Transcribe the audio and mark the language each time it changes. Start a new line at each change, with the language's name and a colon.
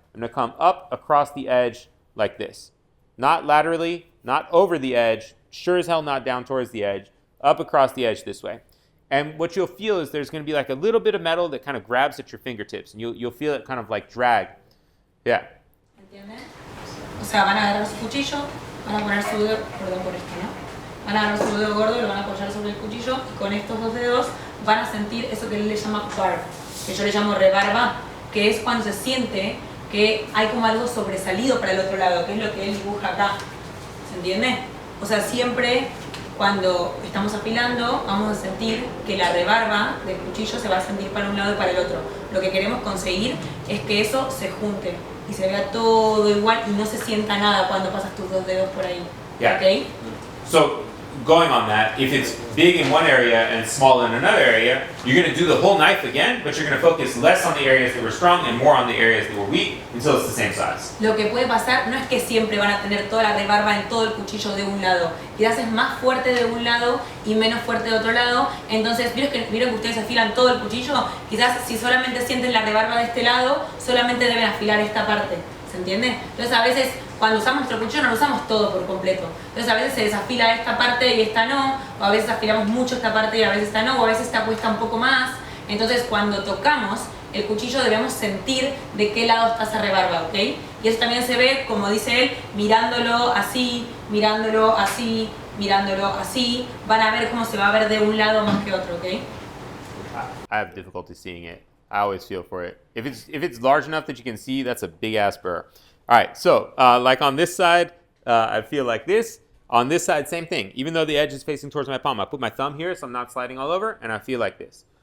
English: I'm going to come up across the edge like this. Not laterally, not over the edge, sure as hell not down towards the edge, up across the edge this way. And what you'll feel is there's going to be like a little bit of metal that kind of grabs at your fingertips, and you'll feel it kind of like drag. Yeah.
Spanish: ¿Entienden? O sea, van a agarrar su cuchillo, van a poner su dedo, perdón por esto, ¿no? Van a agarrar su dedo gordo y lo van a apoyar sobre el cuchillo, y con estos dos dedos van a sentir eso que él le llama burr, que yo le llamo rebarba, que es cuando se siente que hay como algo sobresalido para el otro lado, que es lo que él dibuja acá. ¿Se entiende? O sea, siempre cuando estamos afilando vamos a sentir que la rebarba del cuchillo se va a sentir para un lado y para el otro. Lo que queremos conseguir es que eso se junte y se vea todo igual y no se sienta nada cuando pasas tus dos dedos por ahí.
English: Yeah.
Spanish: ¿Okay?
English: So going on that, if it's big in one area and small in another area, you're going to do the whole knife again, but you're going to focus less on the areas that were strong and more on the areas that were weak until it's the same size.
Spanish: Lo que puede pasar no es que siempre van a tener toda la rebarba en todo el cuchillo de un lado. Quizás es más fuerte de un lado y menos fuerte de otro lado. Entonces, ¿vieron que ustedes afilan todo el cuchillo? Quizás si solamente sienten la rebarba de este lado, solamente deben afilar esta parte. ¿Se entiende? Entonces a veces cuando usamos nuestro cuchillo no lo usamos todo por completo. Entonces a veces se desafila esta parte y esta no, o a veces afilamos mucho esta parte y a veces esta no, o a veces esta cuesta un poco más. Entonces cuando tocamos el cuchillo debemos sentir de qué lado está esa rebarba, ¿ok? Y eso también se ve, como dice él, mirándolo así, mirándolo así, mirándolo así. Van a ver cómo se va a ver de un lado más que otro, ¿ok?
English: I have difficulty seeing it. I always feel for it. If it's large enough that you can see, that's a big ass burr. All right, so like on this side, I feel like this. On this side, same thing. Even though the edge is facing towards my palm, I put my thumb here so I'm not sliding all over, and I feel like this.